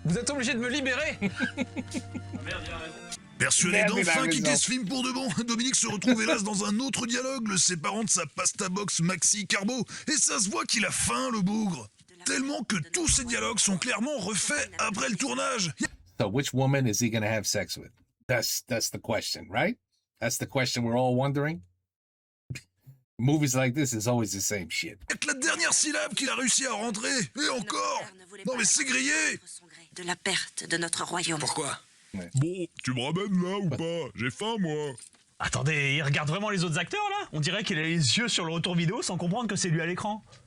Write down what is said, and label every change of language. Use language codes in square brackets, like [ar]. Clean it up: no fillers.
[fr] Vous êtes obligé de me libérer. Merde, il a raison. Persuadé Merde, il a d'enfin raison. quitter ce film pour de bon, Dominique se retrouve hélas dans un autre dialogue, le séparant de sa pasta box Maxi Carbo, et ça se voit qu'il a faim le bougre. Tellement que tous ces dialogues sont clairement refaits après le tournage. [en] So which woman is he gonna have sex with? That's the question, right? That's the question we're all wondering. Movies like this is always the same shit. [fr] Avec la dernière syllabe qu'il a réussi à rentrer, et encore. Non mais c'est grillé. De la perte de notre royaume. Pourquoi? Bon, tu me ramènes là ou pas? J'ai faim moi. Attendez, il regarde vraiment les autres acteurs là? On dirait qu'il a les yeux sur le retour vidéo sans comprendre que c'est lui à l'écran.